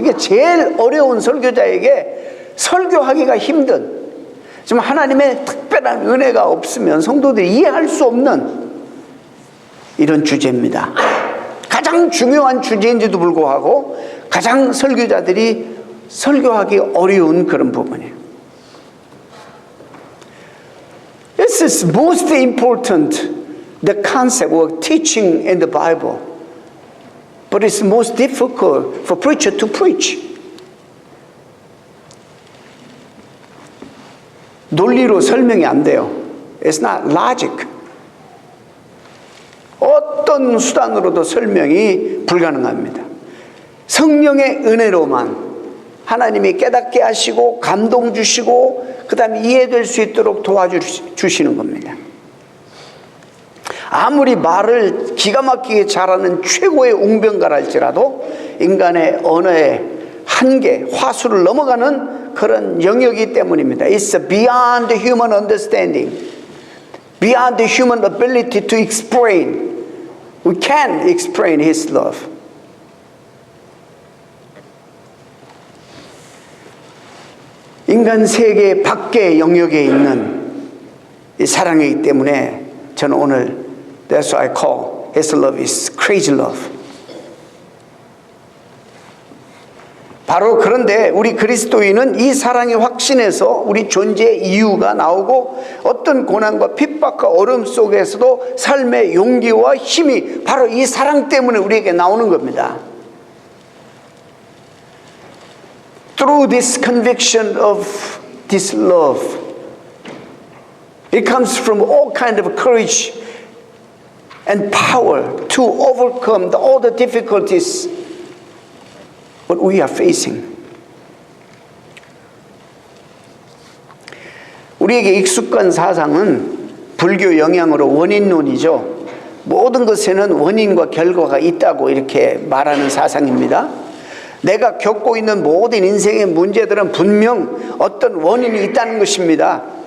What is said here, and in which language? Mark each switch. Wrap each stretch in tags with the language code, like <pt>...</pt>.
<ko>이게 제일 어려운 설교자에게 설교하기가 힘든, 좀 하나님의 특별한 은혜가 없으면 성도들이 이해할 수 없는 이런 주제입니다. 가장 중요한 주제인지도 불구하고 가장 설교자들이 설교하기 어려운 그런 부분이에요.</ko> <en>This is most important, the concept of teaching in the Bible. But it's most difficult for preacher to preach.</en> <ko>논리로 설명이 안 돼요.</ko> <en>It's not logic.</en> <ko>어떤 수단으로도 설명이 불가능합니다. 성령의 은혜로만 하나님이 깨닫게 하시고 감동 주시고 그 다음에 이해될 수 있도록 도와주시는 겁니다. 아무리 말을 기가 막히게 잘하는 최고의 웅변가랄지라도 인간의 언어의 한계, 화수를 넘어가는 그런 영역이기 때문입니다.</ko> <en>It's beyond the human understanding, beyond the human ability to explain. We can't explain His love.</en> <ko>인간 세계 밖의 영역에 있는 이 사랑이기 때문에 저는 오늘</ko> <en>That's what I call His love is crazy love.</en> <ko>바로 그런데 우리 그리스도인은 이 사랑의 확신에서 우리 존재의 이유가 나오고 어떤 고난과 핍박과 어려움 속에서도 삶의 용기와 힘이 바로 이 사랑 때문에 우리에게 나오는 겁니다.</ko> <en>Through this conviction of this love, it comes from all kind of courage and power to overcome all the difficulties what we are facing.</en> <ko>우리에게 익숙한 사상은 불교 영향으로 원인론이죠. 모든 것에는 원인과 결과가 있다고 이렇게 말하는 사상입니다. 내가 겪고 있는 모든 인생의 문제들은 분명 어떤 원인이 있다는 것입니다.</ko>